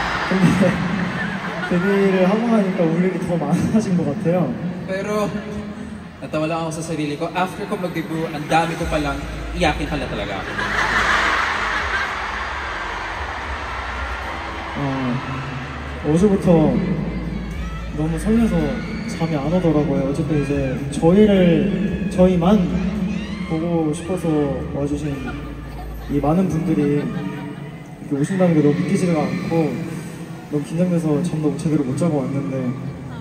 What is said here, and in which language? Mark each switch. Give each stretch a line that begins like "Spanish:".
Korean: 근데 데뷔를 하고 나니까 울 일이 더 많아진 것 같아요.
Filipino: Pero, natawa lang ako sa sarili ko. After ko mag-debut, ang dami ko palang iyakin pala talaga ako.
Korean: 어제부터 너무 설레서 잠이 안 오더라고요. 어쨌든 이제 저희만 보고 싶어서 와주신 이 많은 분들이 이렇게 오신다는 게 너무 믿기지가 않고 너무 긴장돼서 잠도 제대로 못 자고 왔는데